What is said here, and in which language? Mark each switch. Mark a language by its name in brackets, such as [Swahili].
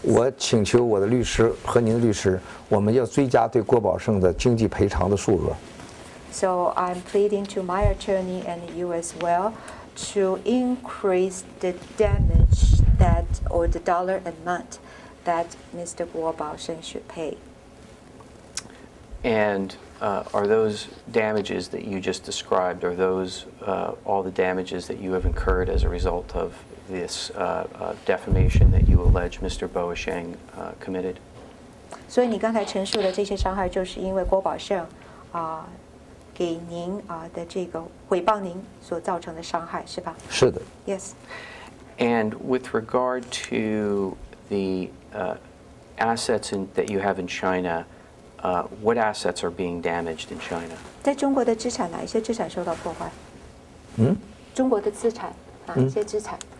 [Chinese] 我请求我的律师和您的律师，我们要追加对郭宝胜的经济赔偿的数额。 [English] So I'm pleading to my attorney and you as well to increase the damage that, or the dollar amount that Mr. Guo Baosheng should pay. And are those damages that you just described, are those all the damages that you have incurred as a result of this defamation that you allege Mr. Boasheng committed? [Chinese] 所以你刚才陈述的这些伤害，就是因为郭宝胜给您的这个诽谤您所造成的伤害，是吧？是的。 [English] Yes. And with regard to the assets that you have in China, what assets are being damaged in China? [Chinese] 在中国的资产，哪一些资产受到破坏？中国的资产，哪一些资产